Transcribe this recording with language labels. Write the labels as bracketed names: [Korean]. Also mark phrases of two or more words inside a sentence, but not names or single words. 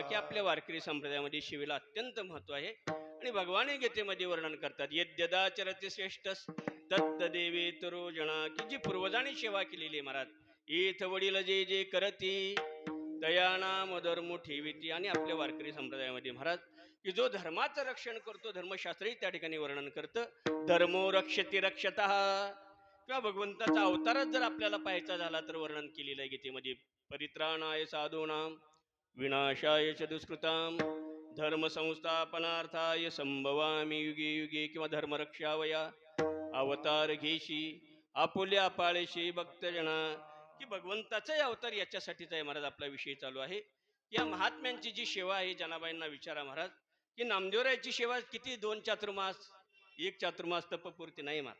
[Marathi] की आपल्या वारकरी संप्रदायामध्ये सेवेला अत्यंत महत्व आहे. आणि भगवान गीतेमध्ये वर्णन करतात [Sanskrit] यद्यदाचरते श्रेष्ठ तत्देवे तरो जना. [Marathi] की जी पूर्वजांनी सेवा केलेली आहे महाराज इथ वडील जे जे करती दयानाम धर्म ठेविती. आणि आपल्या वारकरी संप्रदायामध्ये महाराज की जो धर्माचं रक्षण करतो धर्मशास्त्रही त्या ठिकाणी वर्णन करतं [Sanskrit] धर्मो रक्षति रक्षतः. [Marathi] किंवा भगवंताचा अवतारच जर आपल्याला पाहायचा झाला तर वर्णन केलेलं आहे गीतेमध्ये [Sanskrit] परित्राणाय साधूनाम विनाशाय च दुष्कृताम धर्म संस्थापनार्थाय संभवामी युगे युगे. [Marathi] किंवा धर्मरक्षावया अवतार घेशी आपुल्या पाळेशी भक्तजना. की भगवंताचाही अवतार याच्यासाठीच आहे महाराज. आपला विषय चालू आहे या महात्म्यांची जी सेवा आहे. जनाबाईंना विचारा महाराज की नामदेवरायाची सेवा किती 2 चातुर्मास 1 चातुर्मास तपपूर्ती नाही महाराज.